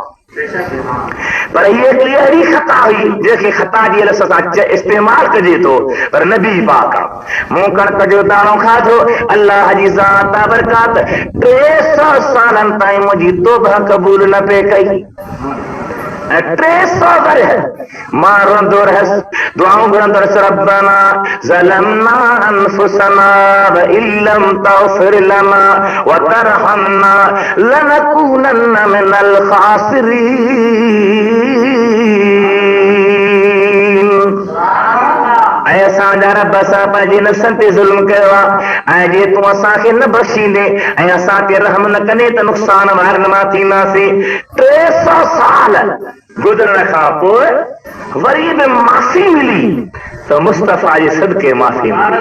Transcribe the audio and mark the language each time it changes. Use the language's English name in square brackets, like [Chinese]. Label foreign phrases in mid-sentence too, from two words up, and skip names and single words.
[Sindhi] पर ये अहिड़ी ख़ता हुई जंहिंखे ख़ता जी लफ़्ज़ सां इस्तेमाल कजे थो, पर नबी पाक आहे। मूं कणक जो दाणो खाधो, अल्लाह जी ज़ात बरकात 300 सालनि ताईं मुंहिंजी तौबा क़बूल न पे कई। 300 वर्ष मां रोंदो रहियसि, दुआऊं घुरंदो रहियसि, [Arabic] ربنا ظلمنا أنفسنا وإن لم تغفر لنا وترحمنا لنكونن من الخاسرين. [Sindhi] ऐं असांजा रब असां पंहिंजे नफ़्सनि ते ज़ुल्म कयो आहे, ऐं जे तूं असांखे न बख़्शींदे ऐं असां ते रहम न कंदे त नुक़सान वारनि मां थींदासीं। 300 साल गुज़रण खां पोइ वरी बि माफ़ी मिली त मुस्तफ़ा जे सदके माफ़ी मिली।